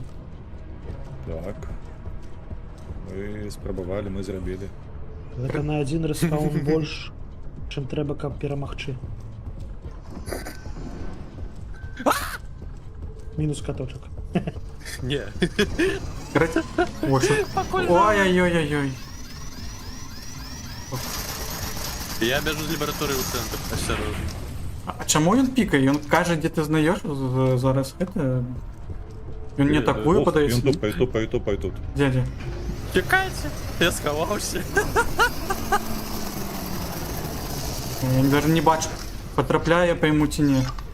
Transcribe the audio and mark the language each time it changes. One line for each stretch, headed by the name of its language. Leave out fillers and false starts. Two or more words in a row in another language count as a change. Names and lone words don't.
Belarusian: Так. Мы спрабавалі, мы зрабілі. Гэта на адзін рэспаун больш, чым трэба, каб перамагчы. Мінус каточак. Не. Карацей... Ой-ой-ой-ой-ой.
Ukrainian: Я бежу з лабораторії у центр.
Russian: Осторожно.
Belarusian: А чаму ён пікае? Ён кажа, дзе ты знаёш зараз гэта... Ён не атакуе, Ох, падаецца? ён тупай тут. Дзе?
Ukrainian: Тікайце. Я сховався.
Belarusian: Я даже не бачу. Потрапляе па яму ці не.